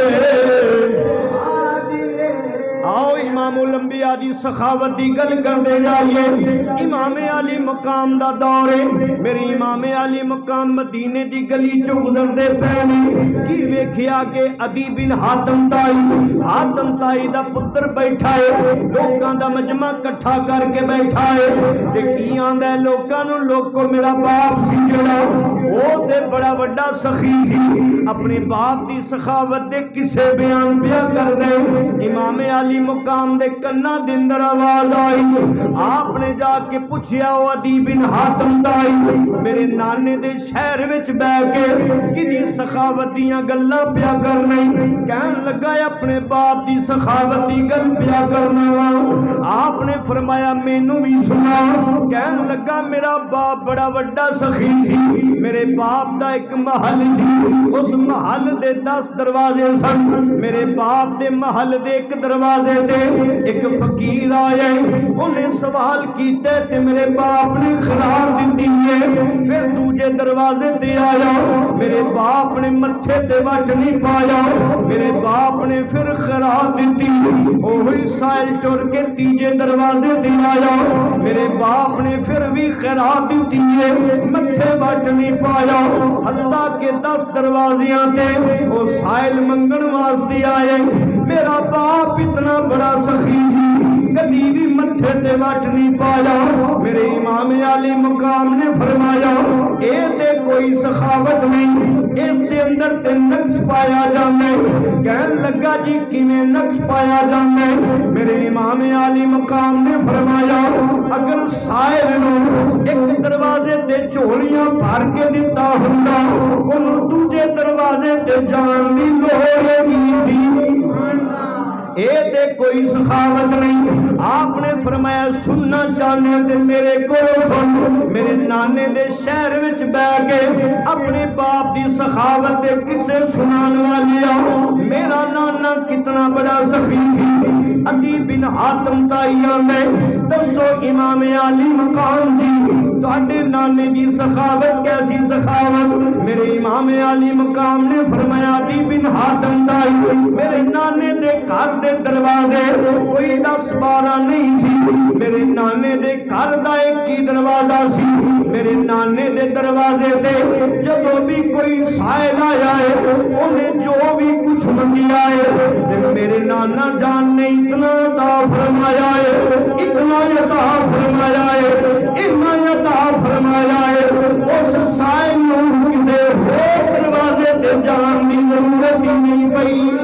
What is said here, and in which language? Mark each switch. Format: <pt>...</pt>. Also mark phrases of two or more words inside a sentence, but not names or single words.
<pa>آؤ امام الانبیاء دی سخاوت دی گل کرتے جائیے امام علی مقام دا دور ہے میرے امام علی مقام مدینے دی گلی چو گزرتے پہنے کی ویکھیا کہ عدی بن حاتم تائی دا پتر بیٹھا ہے لوکاں دا مجمع کٹھا کر کے بیٹھا ہے تے کی آندا ہے لوکاں نو لوکو میرا باپ سی جڑا وہ تے بڑا وڈا سخی سی اپنے باپ دی سخاوت دے کسے بیان پیا کر دے امام علی مقام دے کنا دے اندر آواز آئی آپ نے جا کے پوچھیا او عدی بن حاتم تائی میرے نانے دے شہر وچ بہ کے کنی سخاوت دیاں گلاں پیا کرنے کہن لگا اپنے باپ دی سخاوت دی گل پیا کرنا آپ نے فرمایا مینوں بھی سنا کہن لگا میرا باپ بڑا وڈا سخی سی میرے باپ دا ایک محل سی اس محل دے 10 دروازے سن میرے باپ دے محل دے ایک دروازے تے ایک فقیر آئے انہیں سوال کیتے تے میرے باپ نے خرار دیتی ہے پھر دوجے دروازے تے آیا میرے باپ نے متھے تے وٹ نہیں پایا میرے باپ نے پھر خرار دیتی وہی سائل ٹر کے تیجے دروازے تے آیا میرے باپ نے پھر بھی خرار دیتی ہے متھے وٹ نہیں پایا حتیٰ کہ 10 دروازیاں تے وہ سائل منگن واسطے آئے میرا باپ اتنا بڑا سخی سی کبھی بھی متھے تے وٹ نہیں پایا میرے امام علی مقام نے فرمایا اے تے کوئی سخاوت نہیں اس دے اندر تے نقص پایا جاندے کہن لگا جی کیویں نقص پایا جاندے میرے امام علی مقام نے فرمایا اگر سائل نو ایک دروازے تے چولیاں بھر کے دتا ہوندا اونوں دوجے دروازے تے جان دی لوڑ نہیں سی اے تے کوئی سخاوت نہیں آپ نے فرمایا سننا چاہنے تے میرے کو سن میرے نانے دے شہر وچ بہ کے اپنے باپ دی سخاوت دے کسے سنان والیا میرا نانا کتنا بڑا سخی سی عدی بن حاتم تائی آندے دسو امام علی مقام جی تہاڈے نانے دی سخاوت کیسی سخاوت میرے امام علی مقام نے فرمایا عدی بن حاتم تائی میرے نانے دے گھر دے دروازے کوئی 10-12 نہیں سی میرے نانے دے گھر دا ایک ہی دروازہ سی میرے نانے دے دروازے تے جدوں بھی کوئی سائل آیا ہے انہیں جو بھی کچھ منگیا ہے میرے نانا جان نے اتنا عطا فرمایا ہے اتنا عطا فرمایا ہے اتنا عطا فرمایا ہے اس سائل نوں کسے ہور دروازے تے جان دی ضرورت ہی نہیں پئی</pa>